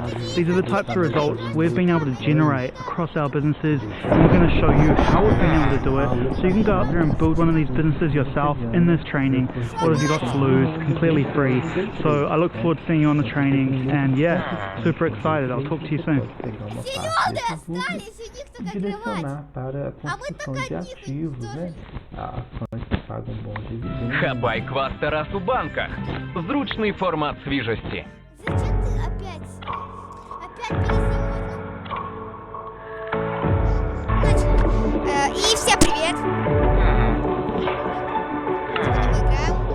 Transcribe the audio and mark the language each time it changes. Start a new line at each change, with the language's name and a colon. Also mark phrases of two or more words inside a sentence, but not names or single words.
English: These are the types of results we've been able to generate across our businesses, and we're going to show you how we've been able to do it, so you can go out there and build one of these businesses yourself in this training. What have you got to lose? Completely free. So I look forward to seeing you on the training, and yeah, super excited. I'll talk to you soon.
Portuguese: Direcionar para a construção de ativos, né? Ações que pagam bons dividendos.
Ukrainian: Хабай кваста раз у банках. Зручний формат свіжості.
Russian: Зачем ты опять? Опять переснимать? Начали. И всем привет. Сегодня мы играем.